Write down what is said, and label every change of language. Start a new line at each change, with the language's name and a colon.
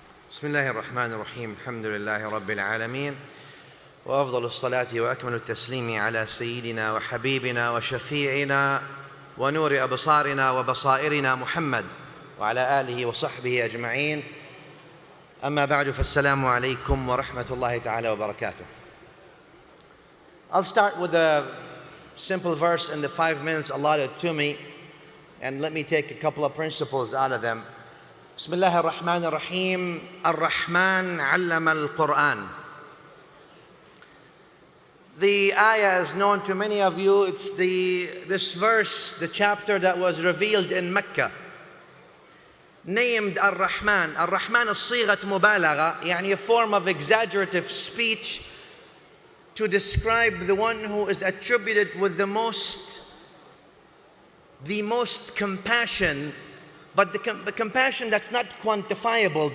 Arabic: بسم الله الرحمن الرحيم الحمد لله رب العالمين وأفضل الصلاة وأكمل التسليم على سيدنا وحبيبنا وشفيعنا ونور أبصارنا وبصائرنا محمد وعلى آله وصحبه أجمعين. أما بعد فالسلام عليكم ورحمة الله تعالى وبركاته.
English: I'll start with a simple verse in the 5 minutes allotted to me, and let me take a couple of principles out of them.
Arabic: بسم الله الرحمن الرحيم الرحمن علم القرآن.
English: The ayah is known to many of you. It's this verse, the chapter that was revealed in Mecca, named Ar-Rahman. Ar-Rahman is
Arabic: صيغة مبالغة,
English: يعني a form of exaggerative speech to describe the one who is attributed with the most compassion, but the compassion that's not quantifiable.